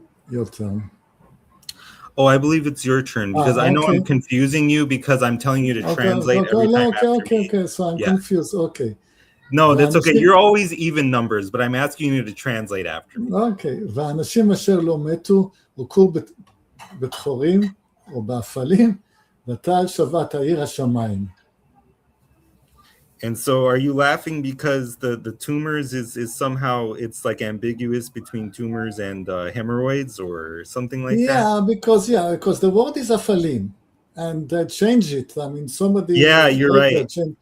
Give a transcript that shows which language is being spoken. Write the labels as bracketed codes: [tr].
[en] Your turn. Oh, I believe it's your turn because I know I'm confusing you because I'm telling you to translate every time after me. Okay. So I'm confused. Okay. No, that's okay. You're always even numbers, but I'm asking you to translate after me. Okay. [he] והאנשים אשר לא מתו הוכו בתחורים או באפלים, ותעל שבת העיר השמיים. [en] And so are you laughing because the tumors is somehow it's like ambiguous between tumors and hemorrhoids or something like that? Yeah, because the word is afalim and they change it. I mean, somebody. Yeah, you're right.